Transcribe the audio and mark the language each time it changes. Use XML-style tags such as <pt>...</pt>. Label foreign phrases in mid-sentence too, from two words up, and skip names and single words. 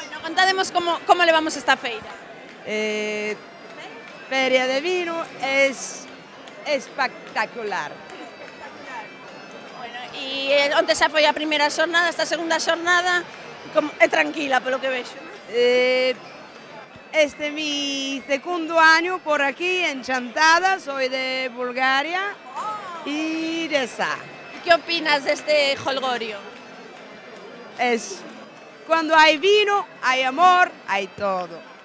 <gl>Bueno, contademos como levamos esta feira.</gl> <es>Feria de vino es espectacular.</es> <gl>Bueno, e onde xa foi a primeira xornada, esta segunda xornada é tranquila, polo que vexo.</gl> <es>Este es mi segundo año por aquí en Chantada, soy de Bulgaria y de esa. ¿Qué opinas de este jolgorio? Cuando hay vino, hay amor, hay todo.</es>